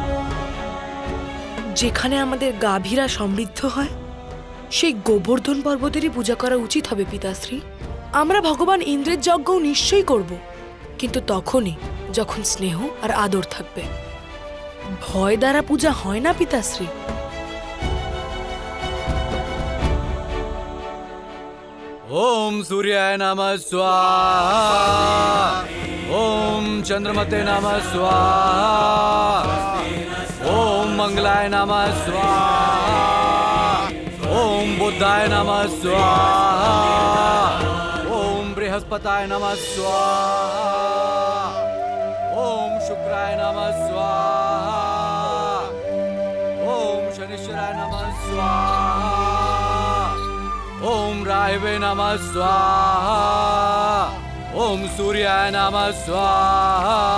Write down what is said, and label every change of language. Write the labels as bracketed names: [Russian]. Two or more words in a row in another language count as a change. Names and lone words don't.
[Bangla] যেখানে আমাদের গাভীরা সমৃদ্ধ হয় সেই গোবর্ধন পর্বতেরই পূজা করা উচিত হবে পিতাশ্রী। আমরা ভগবান ইন্দ্রের যজ্ঞও নিশ্চয়ই করব, কিন্তু তখনই যখন স্নেহ আর আদর থাকবে। ভয় দ্বারা পূজা হয় না পিতাশ্রী। [Sanskrit] ओम सूर्याय नमः स्वाहा, ओम चंद्रमते नमः स्वाहा, ओम मंगलाय नमः स्वाहा, ओम बुद्धाय नमः स्वाहा, ओम बृहस्पताय नमः स्वाहा, ओम शुक्राय नमः स्वाहा, ओम शनिश्चराय नमः स्वाहा, ओम राहवे नमः स्वाहा, ओम सूर्याय नमः स्वाहा।